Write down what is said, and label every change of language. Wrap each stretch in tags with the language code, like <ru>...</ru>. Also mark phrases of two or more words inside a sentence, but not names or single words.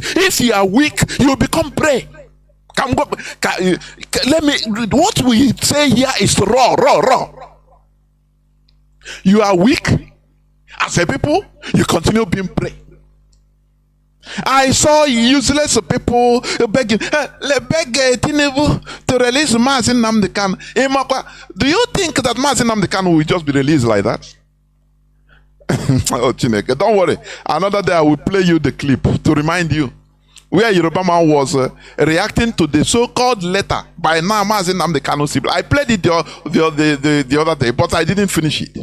<en>If you are weak, you become prey. What we say here is raw. You are weak. As a people, you continue being prey. I saw useless people begging, beg Tinubu to release Mazi Nnamdi Kanu. Do you think that Mazi Nnamdi Kanu will just be released like that? Oh, Chineke, don't worry. Another day I will play you the clip to remind you where Yoruba man was reacting to the so-called letter by Mazi Nnamdi Kanu. I played it the other day, but I didn't finish it.</en>